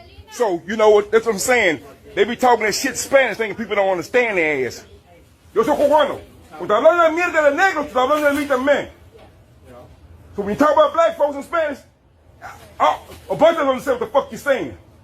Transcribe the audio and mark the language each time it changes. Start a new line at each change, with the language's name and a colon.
English: So, you know what, that's what I'm saying. They be talking that shit Spanish, thinking people don't understand their ass.
Spanish: Yo soy cubano. Cuando hablando de mierda de negro, te hablando de mí también.
English: So when you talk about black folks in Spanish, a bunch of them understand what the fuck you're saying.